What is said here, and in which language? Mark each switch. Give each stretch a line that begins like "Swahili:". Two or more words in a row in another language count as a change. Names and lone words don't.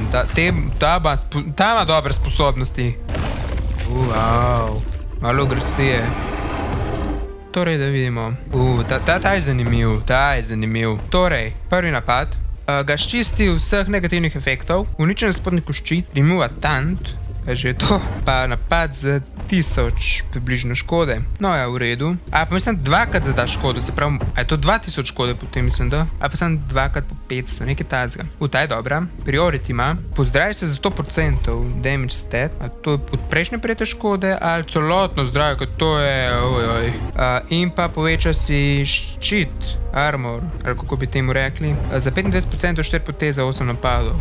Slovenian: Ta ima dobre sposobnosti. Wow. Malo agresije. Torej, da vidimo. Ta je zanimiv. Torej, prvi napad. Ga ščisti vseh negativnih efektov, uniči nasprotniku ščit,
English: remove a taunt,
Slovenian: kaj že je to, pa napad za 1000 približno škode. No ja, v redu. A pa mislim, dvakrat zada škodo, se pravi, a je to 2000 škode potem mislim, da? A pa sem dvakrat po 500, nekaj tazga. Ta je dobra. Priority ima. Pozdravi se za 100%
English: damage stat,
Slovenian: a to je od prejšnje prejete škode, ali celotno zdravje, kot to je, in pa poveča si ščit, armor, ali kako bi temu rekli, za 25% 4 poteze 8 napadov.